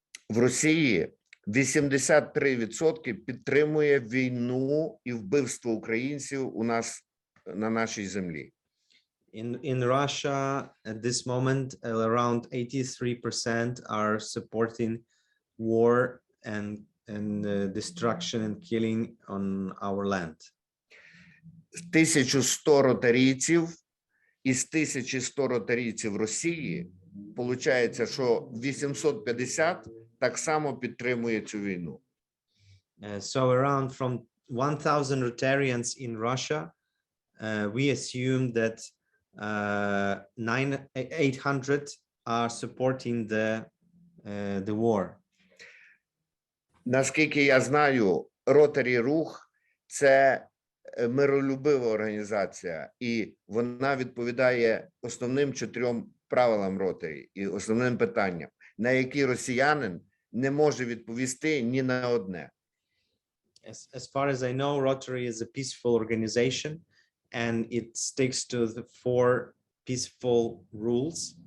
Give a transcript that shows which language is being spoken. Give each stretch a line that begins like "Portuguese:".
Ukrainian: В Росії 83% підтримує війну і вбивство українців у нас на нашій землі.
English: In Russia, at this moment, around 83% are supporting war and destruction and killing on our land.
Ukrainian: 1100 ротарійців із 1100 ротарійців Росії, получається, що 850 так само підтримує цю війну.
English: So around from 1,000 Rotarians in Russia, we assume that 800 are supporting the war.
Ukrainian: Наскільки я знаю, Rotary рух – це миролюбива організація, і вона відповідає основним 4 правилам Rotary і основним питанням, на які росіянин не може відповісти ні на одне.
English: As far as I know, Rotary is a peaceful organization, and it sticks to the 4 peaceful rules.